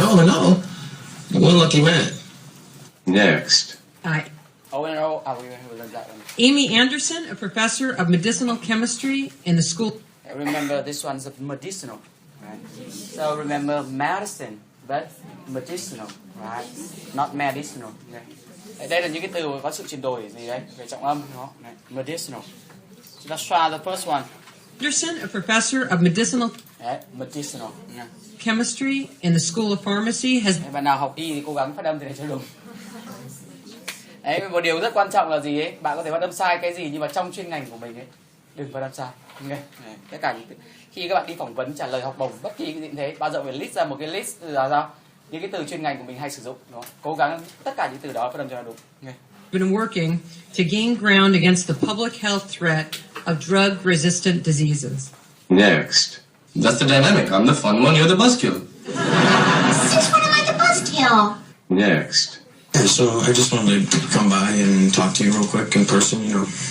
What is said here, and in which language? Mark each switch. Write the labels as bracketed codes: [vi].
[en] all in all, one lucky man. Next. Oh, and oh, we learned that one. Amy Anderson, a professor of medicinal chemistry in the school. Remember, this one's medicinal, right? So remember medicine, but medicinal, right? Not medicinal. Okay. [vi] Đây là những cái từ có sự chuyển đổi gì đấy về trọng âm, đó. [en] Medicinal. So let's try the first one. Anderson, a professor of medicinal [vi] Đấy, [en] medicinal. Yeah. chemistry in the School of Pharmacy, has [vi] Bạn nào học y thì cố gắng phát âm thì để cho đúng. Đấy, một điều rất quan trọng là gì ấy, bạn có thể phát âm sai cái gì nhưng mà trong chuyên ngành của mình ấy, đừng phát âm sai. Okay. Tất cả những khi các bạn đi phỏng vấn trả lời học bổng bất kỳ cái gì cũng thế, bao giờ phải list ra một cái list là sao? Những cái từ chuyên ngành của mình hay sử dụng, đó. Cố gắng tất cả những từ đó phát âm cho nó đúng. [en] Okay. been working to gain ground against the public health threat of drug-resistant diseases. Next. That's the dynamic. I'm the fun one, you're the buzzkill. Since when am I the buzzkill? Next. And so I just wanted to come by and talk to you real quick in person, you know.